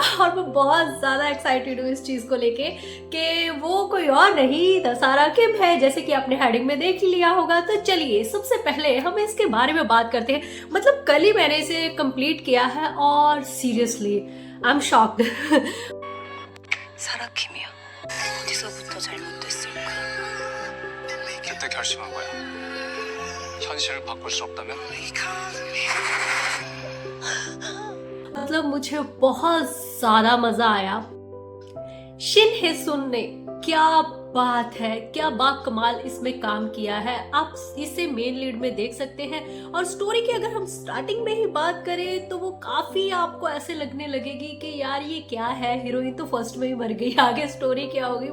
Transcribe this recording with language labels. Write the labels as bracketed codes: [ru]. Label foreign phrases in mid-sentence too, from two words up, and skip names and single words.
[hi] और मैं बहुत ज़्यादा एक्साइटेड हूँ इस चीज़ को लेके कि वो कोई और नहीं दशहरा किम है, जैसे कि आपने हेडिंग में देख लिया होगा। तो चलिए सबसे पहले हम इसके बारे में बात करते हैं। मतलब कल ही मैंने इसे कंप्लीट किया है और [en] seriously I am shocked. [ko] 사라 킴이야. 어디서부터 잘못됐을까? 그때 결심한 거야. 현실을 바꿀 수 없다면? [hi] मतलब मुझे बहुत ज्यादा मजा आया। शिन हे सुन ने क्या बात है, क्या बाकमाल इसमें काम किया है। आप इसे [en] main lead [hi] में देख सकते हैं। और स्टोरी की अगर हम स्टार्टिंग में ही बात करें तो वो काफी आपको ऐसे लगने लगेगी कि यार ये क्या है, हीरोइन तो फर्स्ट में ही मर गई, आगे स्टोरी क्या होगी।